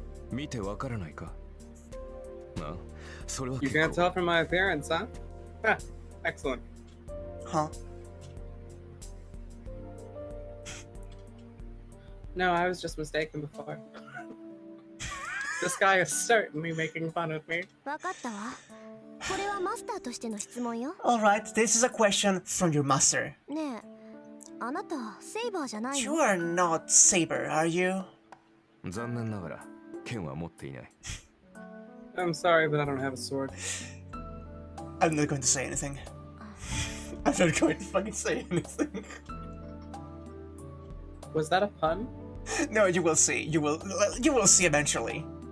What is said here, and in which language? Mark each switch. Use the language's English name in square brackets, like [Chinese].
[Japanese] 見てわからないかなあそれは [English] You [Japanese] 結 [English] can't [Japanese] 構 [English] tell from my appearance, huh? Ah, excellent. Huh? No, I was just mistaken before. This guy is certainly making fun of me. [Japanese] わかったわ。これはマスターとしての質問よ。 [English] Alright, this is a question from your master. [Japanese] ねえ、あなたセイバーじゃない [English] You [Japanese] の [English] are not Saber, are you? [Japanese] 残念ながら剣は持っていない [English] I'm sorry, but I don't have a sword. I'm not going to say anything. I'm not going to fucking say anything. Was that a pun? No, you will see. You will see eventually.